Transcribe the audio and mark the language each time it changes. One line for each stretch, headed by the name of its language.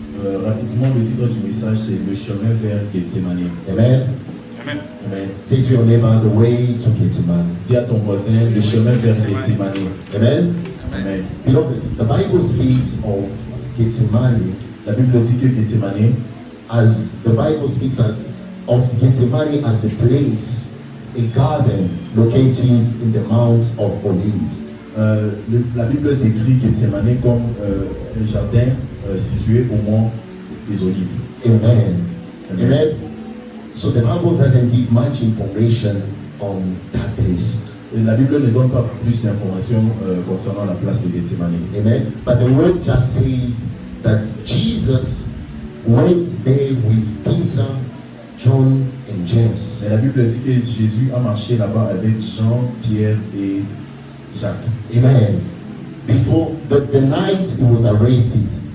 French: Rapidement, le titre du message, c'est le chemin vers Gethsemane. Amen. Amen. Amen.
English: Say to your neighbor, the way to Gethsemane.
French: Dis à ton voisin, le chemin vers Gethsemane. Amen. Amen.
English: Beloved, the Bible speaks of Gethsemane.
French: La Bible dit que Gethsemane,
English: as the Bible speaks of Gethsemane as a place, a garden located in the Mount of Olives.
French: La Bible décrit Gethsemane comme un jardin situé au mont des Olives. Amen. Amen. Amen.
English: So the Bible doesn't give much information on that place.
French: Et la Bible ne donne pas plus d'informations concernant la place de Gethsemane. Amen.
English: But the word just says that Jesus went there with Peter, John, and James.
French: Mais la Bible dit que Jésus a marché là-bas avec Jean, Pierre et Jacques. Amen.
English: Before the night he was arrested.